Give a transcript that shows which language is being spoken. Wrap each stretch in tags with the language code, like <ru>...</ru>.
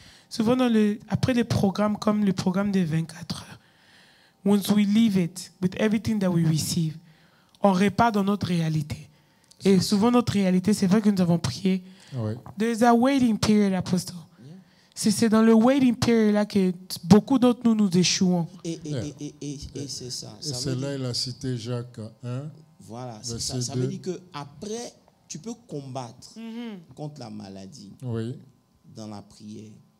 <fr>Souvent, après des programmes comme le programme des 24 heures,</fr> <en>once we leave it with everything that we receive,</en> <fr>on repart dans notre réalité. Et souvent, notre réalité, c'est vrai que nous avons prié. Oui.</fr> <en>There's a waiting period, Apostle.</en> <fr>C'est dans le waiting period là que beaucoup d'entre nous échouons. Et c'est ça. Et c'est là il a cité Jacques 1. Voilà, c'est ça. Ça veut dire qu'après, tu peux combattre contre la maladie dans la prière.</fr>